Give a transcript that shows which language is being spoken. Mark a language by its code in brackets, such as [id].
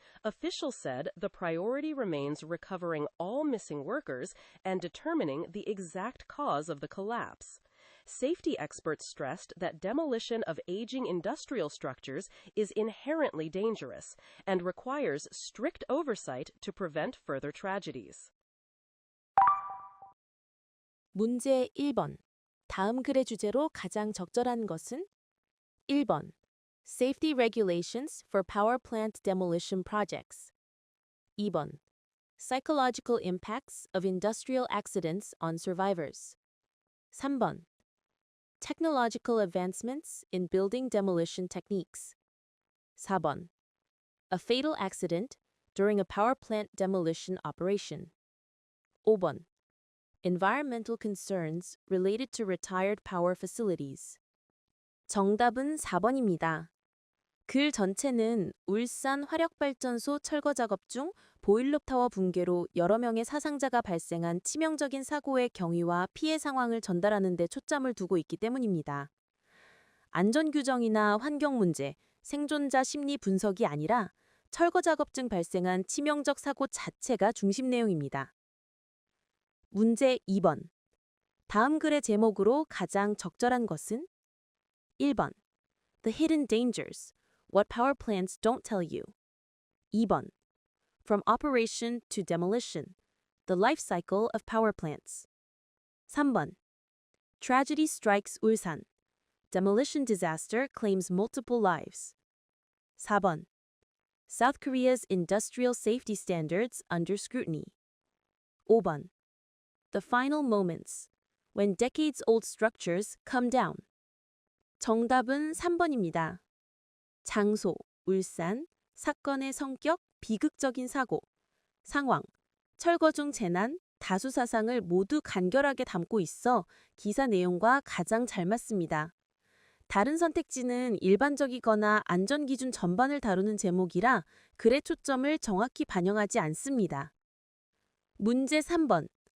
[en] Officials said the priority remains recovering all missing workers and determining the exact cause of the collapse. Safety experts stressed that demolition of aging industrial structures is inherently dangerous and requires strict oversight to prevent further tragedies. [ko] 문제 1번. 다음 글의 주제로 가장 적절한 것은? 1번. [en] Safety regulations for power plant demolition projects. [ko] 2번. [en] Psychological impacts of industrial accidents on survivors. [ko] 3번. [en] Technological advancements in building demolition techniques. [ko] 4번. [en] A fatal accident during a power plant demolition operation. [ko] 5번. [en] Environmental concerns related to retired power facilities. [ko] 정답은 4번입니다. 글 전체는 울산 화력발전소 철거 작업 중 보일러타워 붕괴로 여러 명의 사상자가 발생한 치명적인 사고의 경위와 피해 상황을 전달하는 데 초점을 두고 있기 때문입니다. 안전규정이나 환경 문제, 생존자 심리 분석이 아니라 철거 작업 중 발생한 치명적 사고 자체가 중심 내용입니다. 문제 2번. 다음 글의 제목으로 가장 적절한 것은? 1번. [en] The hidden dangers. What power plants don't tell you. [ko] 2번. [en] From operation to demolition. The life cycle of power plants. [ko] 3번. [en] Tragedy strikes Ulsan. Demolition disaster claims multiple lives. [ko] 4번. [en] South Korea's industrial safety standards under scrutiny. [ko] 5번. [en] The final moments. When decades-old structures come down. [ko] 정답은 3번입니다. 장소, 울산, 사건의 성격, 비극적인 사고, 상황, 철거 중 재난, 다수 사상을 모두 간결하게 담고 있어 기사 내용과 가장 잘 맞습니다. 다른 선택지는 일반적이거나 안전기준 전반을 다루는 제목이라 글의 초점을 정확히 반영하지 않습니다. 문제 3번.